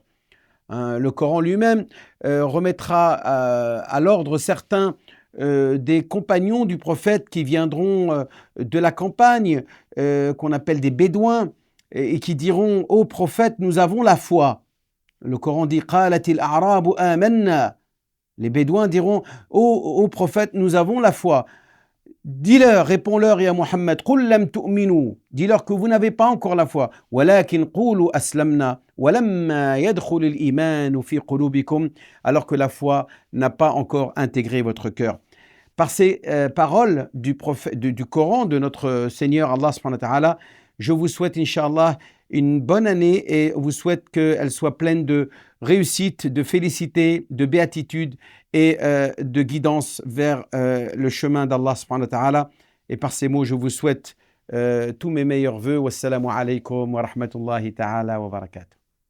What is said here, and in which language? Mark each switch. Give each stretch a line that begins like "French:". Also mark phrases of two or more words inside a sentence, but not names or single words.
French: Le Coran lui-même remettra à l'ordre certains des compagnons du prophète qui viendront de la campagne, qu'on appelle des bédouins, et qui diront « Ô prophète, nous avons la foi ». Le Coran dit «
Arabic: قالت الأعراب آمنا ».
French: Les bédouins diront « Ô prophète, nous avons la foi ». Dis-leur, réponds-leur,
Arabic: يا محمد قل لم تؤمنوا,
French: dis-leur que vous n'avez pas encore la foi.
Arabic: ولكن قولوا أسلمنا ولما يدخل الإيمان في قلوبكم,
French: alors que la foi n'a pas encore intégré votre cœur. Par ces paroles du Coran, de notre Seigneur Allah
Arabic: سبحانه وتعالى,
French: je vous souhaite, Inch'Allah, une bonne année et vous souhaite qu'elle soit pleine de réussite, de félicité, de béatitude et de guidance vers le chemin d'Allah
Arabic: سبحانه وتعالى.
French: Et par ces mots, je vous souhaite tous mes meilleurs vœux.
Arabic: والسلام عليكم ورحمة الله تعالى وبركاته.